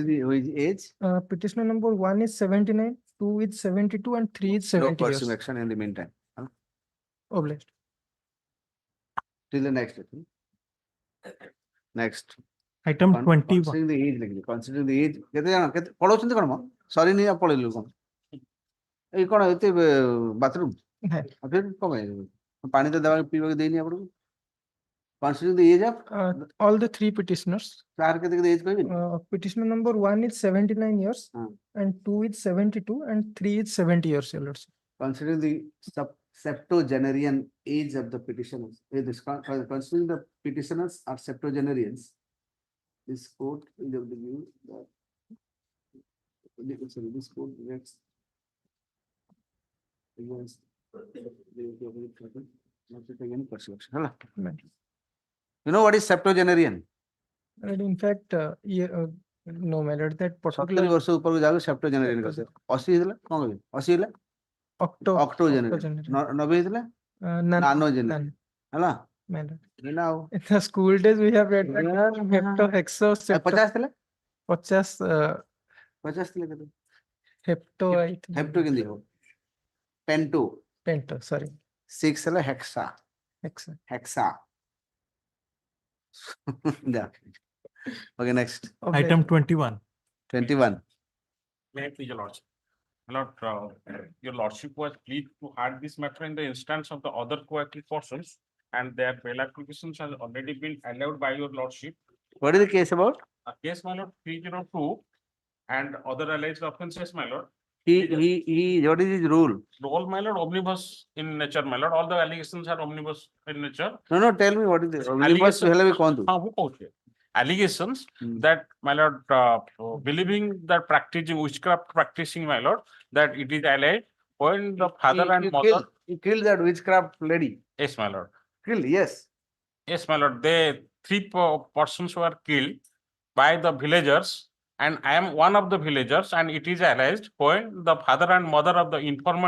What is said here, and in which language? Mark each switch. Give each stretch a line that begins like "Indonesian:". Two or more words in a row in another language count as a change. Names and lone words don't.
English: What is the age? Petitioner number 1 is 79. 2 is 72 and 3 is No 70 pursuing years. action in the meantime. Huh? Obliged. Till the next. Next. Item 21. Considering the age, considering the age.
Odia: ପଢଉଛନ୍ତି କଣ ମ? ସରି ନି ପଳେଇଲୁ କଣ? ଏଇ କଣ ଏତେ ବାଥରୁମ? କଣ ପାଣି ତ ଦେବାକୁ ପିଇବାକୁ ଦେଇନି ଆପଣଙ୍କୁ?
English: Considering the age of All the three petitioners.
Odia: କାହାର କେତେ କେତେ age କହିବେନି?
English: Petitioner number 1 is 79 years and 2 is 72 and 3 is 70 years, Your Lordship. Considering the septuagenarian age of the petitioners, considering the petitioners are septuagenarians, this court is of the view that this court directs against not to take any persecution. You know what is septuagenarian? And in fact, no matter that 70 particular
Odia: ବର୍ଷ ଉପରକୁ ଯାଉ septuagenarian କହିଲେ 80 ହେଇଥିଲା କଣ କହିବେ 80 ହେଲା octogenarian 90 ହେଇଥିଲା nanogenarian ହେଲା now
English: in the school days we have read that hepto hexo
Odia: 50 ଥିଲା 50 ଥିଲା କେତେ
English: hepto I think
Odia: hepto କେମିତି ହବ
English: pento sorry
Odia: 6 ହେଲା hexa yeah.
English: Okay, next. Item 21. 21. May I please, Your Lordship? My Lord, Your Lordship was pleased to have this matter in the instance of the other co-active persons, and their bail applications has already been allowed by Your Lordship. What is the case about? A case, my Lord, 302, and other alleged offences, my Lord. What is his rule? Role, my Lord, omnibus in nature, my Lord. All the allegations are omnibus in nature. No, tell me what is this? Omnibus
Odia: ହେଲେ ବି କୁହନ୍ତୁ. who କହୁଛି?
English: Allegations that, my Lord, believing that practicing witchcraft practicing, my Lord, that it is alleged when the father and mother. You killed that witchcraft lady. Yes, my Lord. Killed, yes. Yes, my Lord. They 3 persons were killed by the villagers, and I am one of the villagers, and it is alleged when the father and mother of the informant